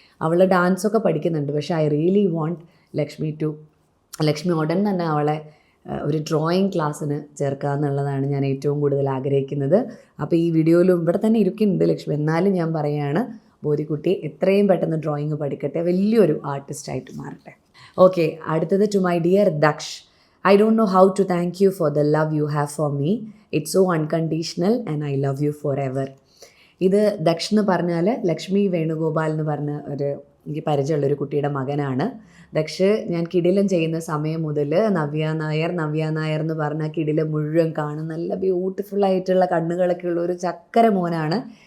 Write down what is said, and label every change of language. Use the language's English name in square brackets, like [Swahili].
[Malayalam] അവൾ ഡാൻസൊക്കെ പഠിക്കുന്നുണ്ട്. പക്ഷേ [English] I really want [Malayalam] ലക്ഷ്മി ഉടൻ തന്നെ അവളെ ഒരു ഡ്രോയിങ് ക്ലാസ്സിന് ചേർക്കുക എന്നുള്ളതാണ് ഞാൻ ഏറ്റവും കൂടുതൽ ആഗ്രഹിക്കുന്നത്. അപ്പോൾ ഈ വീഡിയോയിലും ഇവിടെ തന്നെ ഇരിക്കുന്നുണ്ട് ലക്ഷ്മി, എന്നാലും ഞാൻ പറയുകയാണ്, ബോധിക്കുട്ടി എത്രയും പെട്ടെന്ന് ഡ്രോയിങ് പഠിക്കട്ടെ, വലിയൊരു ആർട്ടിസ്റ്റായിട്ട് മാറട്ടെ. ഓക്കെ, അടുത്തത് [English] to my dear [Malayalam] Daksh. [English] I don't know how to thank you for the love you have for me. It's so unconditional and I love you forever. [Malayalam] ഇത് ദക്ഷ് എന്ന് പറഞ്ഞാൽ ലക്ഷ്മി വേണുഗോപാൽ എന്ന് പറഞ്ഞ എനിക്ക് പരിചയമുള്ളൊരു കുട്ടിയുടെ മകനാണ്. ദക്ഷ് ഞാൻ കിടിലം ചെയ്യുന്ന സമയം മുതൽ നവ്യ നായർ എന്ന് പറഞ്ഞ കിടിലം മുഴുവൻ കാണും. നല്ല ബ്യൂട്ടിഫുള്ളായിട്ടുള്ള കണ്ണുകളൊക്കെ ഉള്ള ഒരു ചക്കര മോനാണ്.